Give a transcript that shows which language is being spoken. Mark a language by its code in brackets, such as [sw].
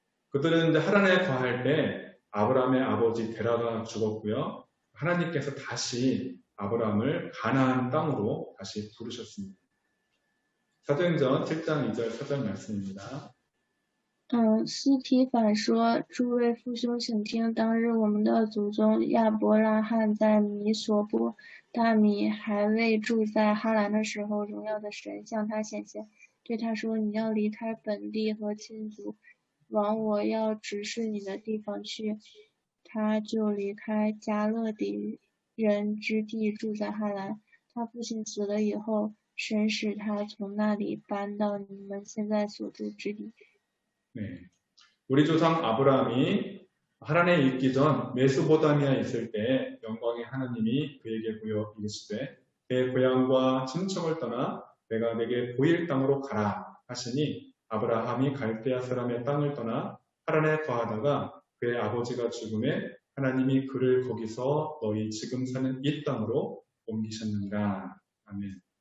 [ko] 그들은 이제 하란에 거할 때 아브라함의 아버지 데라가 죽었고요. 하나님께서 다시 아브라함을 가나안 땅으로 다시 부르셨습니다. 사도행전 7장 2절 4절 말씀입니다. [zh] 司提反说：“诸位父兄，请听！当日我们的祖宗亚伯拉罕在米索不大米还未住在哈兰的时候，荣耀的神向他显现，对他说：你要离开本地和亲族，往我要指示你的地方去。他就离开加勒底人之地，住在哈兰。他父亲死了以后，神使他从那里搬到你们现在所住之地。” [ko] 네. 우리 조상 아브라함이 하란에 있기 전 메소포타미아에 있을 때 영광의 하나님이 그에게 보여 이르시되 내 고향과 친척을 떠나 내가 내게 보일 땅으로 가라 하시니 아브라함이 갈대아 사람의 땅을 떠나 하란에 거하다가 그의 아버지가 죽음에 하나님이 그를 거기서 너희 지금 사는 이 땅으로 옮기셨는가. 아멘.